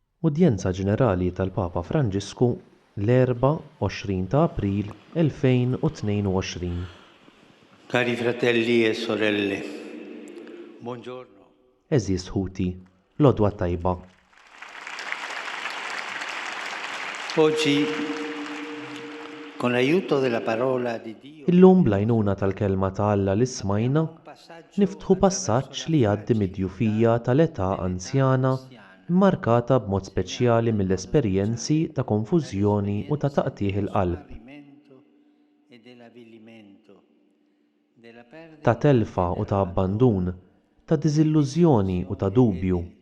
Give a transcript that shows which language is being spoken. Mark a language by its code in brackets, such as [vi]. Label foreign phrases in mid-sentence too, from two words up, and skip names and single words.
[mt] Udjenza Ġenerali tal-Papa Franġisku l-24 ta' April 2022. [it] Cari fratelli e sorelle, buongiorno. [mt] Eżis ħuti, l-odwa tajba. [it] Oggi, con l'aiuto della parola di Dio, [mt] Illum bl-għajnuna tal-kelma ta' Alla li smajna, niftħu passaġġ li jgħaddi mid-djufija tal-età anzjana mmarkata b'mod speċjali mill-esperjenzi ta' konfużjoni u ta' taqtih il-qalb, ta' telfa u ta' abbandun, ta' diżillużjoni u ta' dubju.